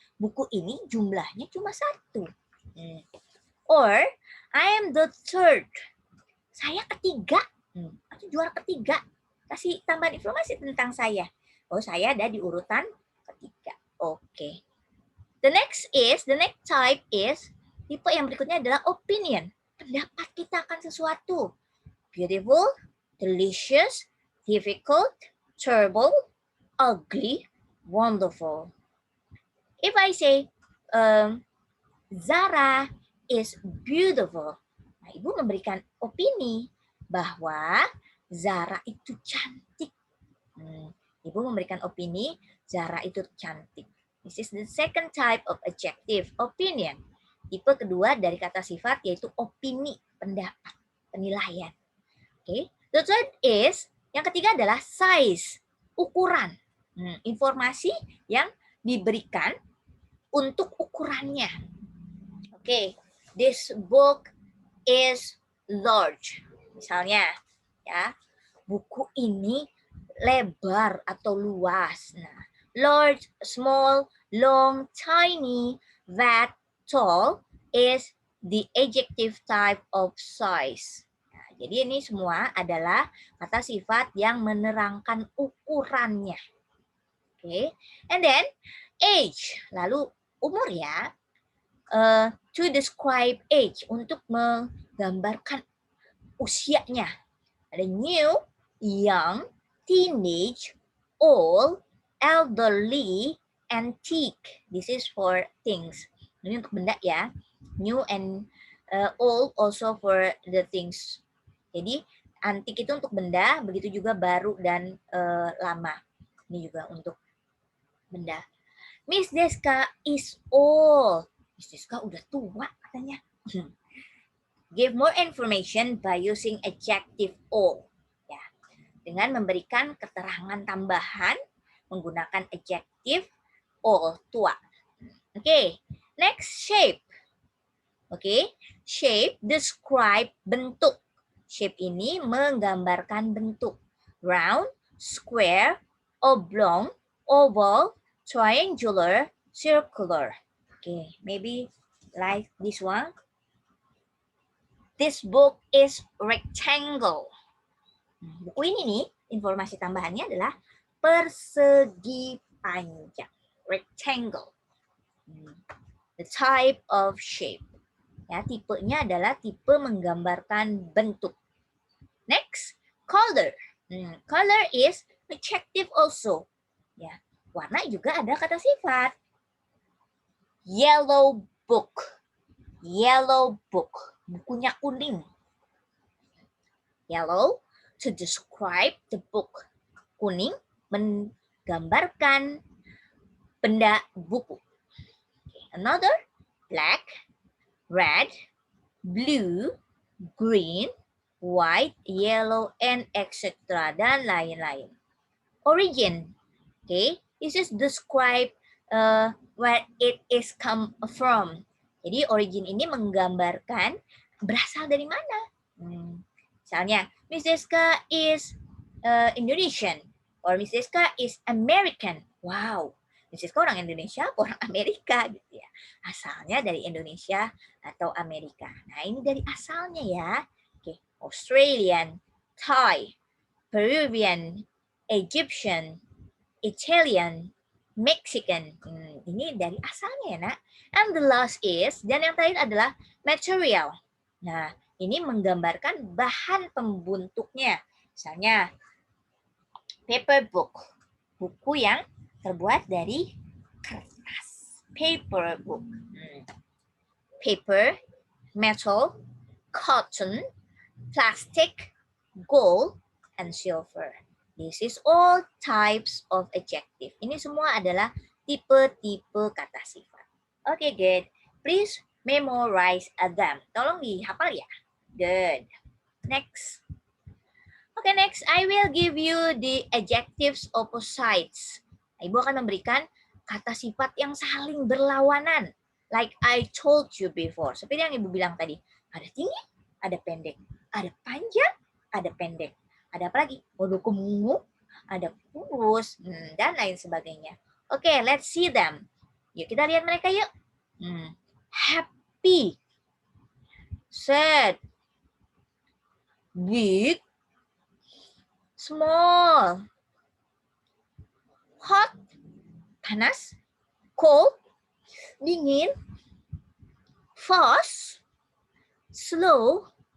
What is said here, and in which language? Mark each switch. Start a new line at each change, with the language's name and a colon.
Indonesian: Buku ini jumlahnya cuma 1.
English: Or, I am the third.
Indonesian: Saya ketiga. Atau juara ketiga. Kasih tambahan informasi tentang saya. Oh, saya ada di urutan ketiga. Oke.
English: The next type is,
Indonesian: tipe yang berikutnya adalah
English: opinion.
Indonesian: Pendapat kita akan sesuatu.
English: Beautiful, delicious, difficult, terrible, ugly, wonderful. If I say, Zara is beautiful.
Indonesian: Nah, Ibu memberikan opini bahwa Zara itu cantik. Ibu memberikan opini Zara itu cantik.
English: This is the second type of adjective, opinion.
Indonesian: Tipe kedua dari kata sifat yaitu opini, pendapat, penilaian. Okay.
English: The third is,
Indonesian: yang ketiga adalah size, ukuran. Informasi yang diberikan untuk ukurannya. Okay.
English: This book is large.
Indonesian: Misalnya, ya, buku ini lebar atau luas.
English: Nah, large, small, long, tiny, fat, tall is the adjective type of size.
Indonesian: Nah, jadi ini semua adalah kata sifat yang menerangkan ukurannya. Oke,
English: and then age,
Indonesian: lalu umur ya.
English: To describe age,
Indonesian: untuk menggambarkan usianya.
English: Ada new, young, teenage, old, elderly, antique. This is for things.
Indonesian: Ini untuk benda ya.
English: New and old also for the things.
Indonesian: Jadi antik itu untuk benda, begitu juga baru dan lama. Ini juga untuk benda.
English: Miss Deska is old.
Indonesian: Miss Deska udah tua katanya.
English: Give more information by using adjective old.
Indonesian: Ya, dengan memberikan keterangan tambahan menggunakan adjective old, tua.
English: Oke, next shape. Oke, shape describe bentuk. Shape
Indonesian: ini menggambarkan bentuk.
English: Round, square, oblong, oval, triangular, circular. Okay, maybe like this one. This book is rectangle.
Indonesian: Buku ini nih, informasi tambahannya adalah persegi panjang. Rectangle.
English: The type of shape.
Indonesian: Ya, tipenya adalah tipe menggambarkan bentuk.
English: Next, color. Color is adjective also.
Indonesian: Ya, warna juga ada kata sifat.
English: Yellow book. Yellow book.
Indonesian: Bukunya kuning.
English: Yellow, to describe the book.
Indonesian: Kuning, menggambarkan benda buku.
English: Another, black, red, blue, green, white, yellow, and etc.
Indonesian: Dan lain-lain.
English: Origin. Okay, this is describe where it is come from.
Indonesian: Jadi origin ini menggambarkan berasal dari mana.
English: Misalnya, Miss Deska is Indonesian, or Miss Deska is American.
Indonesian: Wow, Miss Deska orang Indonesia atau orang Amerika gitu ya. Asalnya dari Indonesia atau Amerika. Nah, ini dari asalnya ya.
English: Oke, Australian, Thai, Peruvian, Egyptian, Italian, Mexican.
Indonesian: Ini dari asalnya ya, nak.
English: And the last is,
Indonesian: dan yang terakhir adalah material. Nah, ini menggambarkan bahan pembentuknya. Misalnya,
English: paper book.
Indonesian: Buku yang terbuat dari kertas.
English: Paper book. Paper, metal, cotton, plastic, gold, and silver. This is all types of adjective.
Indonesian: Ini semua adalah tipe-tipe kata sifat.
English: Okay, good. Please memorize them.
Indonesian: Tolong dihafal ya.
English: Good. Next. Okay, next. I will give you the adjectives opposites.
Indonesian: Ibu akan memberikan kata sifat yang saling berlawanan.
English: Like I told you before.
Indonesian: Seperti yang Ibu bilang tadi. Ada tinggi, ada pendek. Ada panjang, ada pendek. Ada apa lagi? Ada gemuk, ada kurus, dan lain sebagainya. Oke,
English: let's see them.
Indonesian: Yuk kita lihat mereka yuk.
English: Happy, sad, big, small, hot,
Indonesian: panas,
English: cold,
Indonesian: dingin,
English: fast, slow,